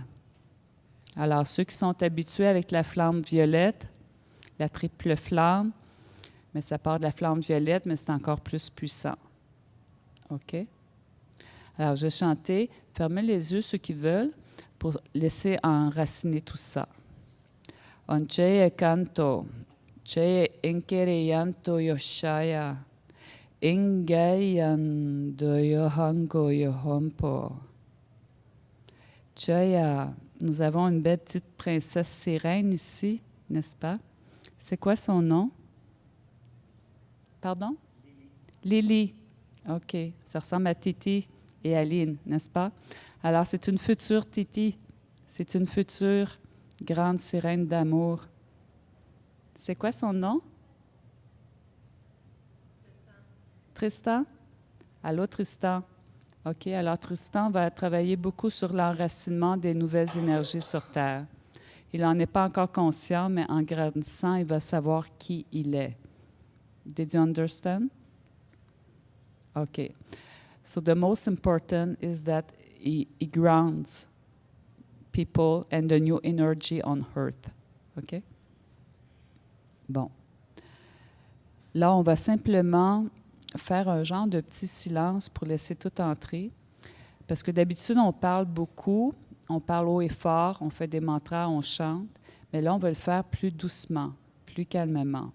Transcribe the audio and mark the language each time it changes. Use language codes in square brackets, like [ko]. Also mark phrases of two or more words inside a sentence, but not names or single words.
[fr] Alors, ceux qui sont habitués avec la flamme violette, la triple flamme, mais ça part de la flamme violette, mais c'est encore plus puissant. OK? Alors, je vais chanter. Fermez les yeux, ceux qui veulent, pour laisser enraciner tout ça. Oncheye canto, cheye enkereyanto yoshaya, engayan doyohango yohompo. Chaya, nous avons une belle petite princesse sirène ici, n'est-ce pas? C'est quoi son nom? Pardon? Lily. OK. Ça ressemble à Titi et Aline, n'est-ce pas? Alors, c'est une future Titi. C'est une future grande sirène d'amour. C'est quoi son nom? Tristan. Allô, Tristan? OK. Alors, Tristan va travailler beaucoup sur l'enracinement des nouvelles énergies sur Terre. Il n'en est pas encore conscient, mais en grandissant, il va savoir qui il est. [en] Did you understand? Okay. So the most important is that he grounds people and the new energy on Earth. [fr] OK? Bon. Là, on va simplement faire un genre de petit silence pour laisser tout entrer. Parce que d'habitude, on parle beaucoup, on parle haut et fort, on fait des mantras, on chante. Mais là, on va le faire plus doucement, plus calmement.